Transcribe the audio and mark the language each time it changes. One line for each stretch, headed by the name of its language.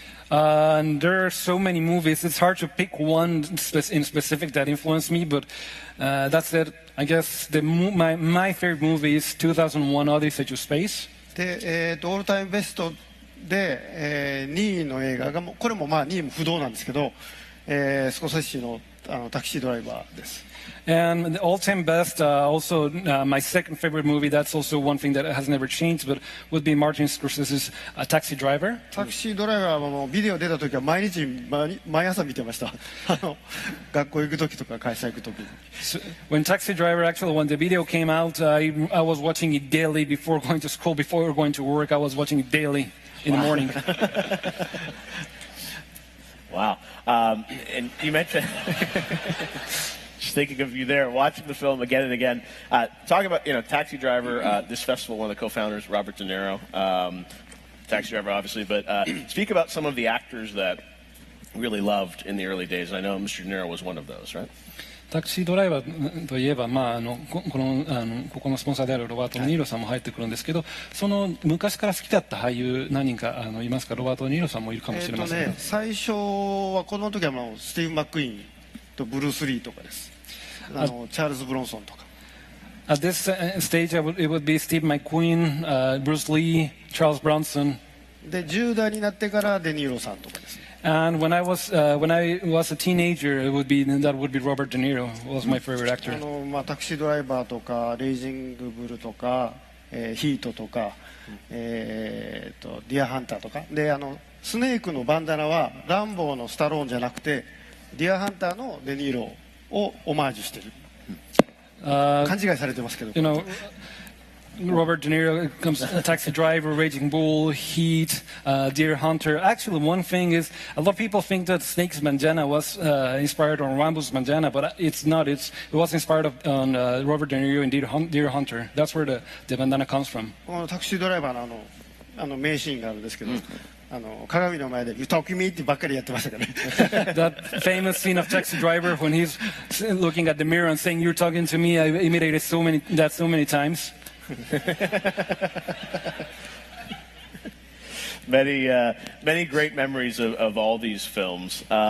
English: And there are so many movies. It's hard to pick one in specific that influenced me, but that's it. I guess my favorite movie is 2001 Odyssey to Space.
Japanese: で、オールタイムベストで、2位の映画がこれも2位も不動なんですけど、スコセッシのタクシードライバーです。
English: And the all-time best, also my second favorite movie, that's also one thing that has never changed, but would be Martin Scorsese's Taxi Driver.
Japanese: タクシードライバーはもうビデオ出た時は毎朝見てました。学校行く時とか会社行く時に。
English: So, when Taxi Driver, actually, when the video came out, I was watching it daily before going to school, before going to work. I was watching it daily in the morning. Wow. And you mentioned... Just thinking of you there, watching the film again and again. Talking about, Taxi Driver, this festival, one of the co-founders, Robert De Niro, Taxi Driver, obviously, but speak about some of the actors that really loved in the early days. I know Mr. De Niro was one of those, right?
Japanese: タクシードライバーといえば、ここのスポンサーであるロバート・デ・ニーロさんも入ってくるんですけど、その昔から好きだった俳優何人かいますか？ロバート・デ・ニーロさんもいるかもしれません。最初は子供の時はスティーブ・マックイーンとブルース・リーとかです。チャールズ・ブロンソンとか。
English: At this stage, it would be Steve McQueen, Bruce Lee, Charles Bronson.
Japanese: で、10代になってからデ・ニーロさんとかですね。
English: And when I was a teenager, that would be Robert De Niro was my favorite actor.
Japanese: タクシードライバーとかレイジングブルとか、ヒートとか、ディアハンターとかでスネークのバンダナはランボーのスタローンじゃなくてディアハンターのデ・ニーロをオマージュしてる。勘違いされてますけど。
English: Robert De Niro comes Taxi Driver, Raging Bull, Heat, Deer Hunter. Actually, one thing is a lot of people think that Snake's bandana was inspired on Rambo's bandana, but it's not. It was inspired on Robert De Niro and Deer Hunter. That's where the bandana comes from.
Japanese: タクシードライバーの名シーンがあるんですけど。鏡の前で
English: 「You talk me」
Japanese: ってばっかりやってましたからね。
English: That famous scene of Taxi Driver when he's looking at the mirror and saying "You're talking to me." I imitated so many times. Many great memories of all these films.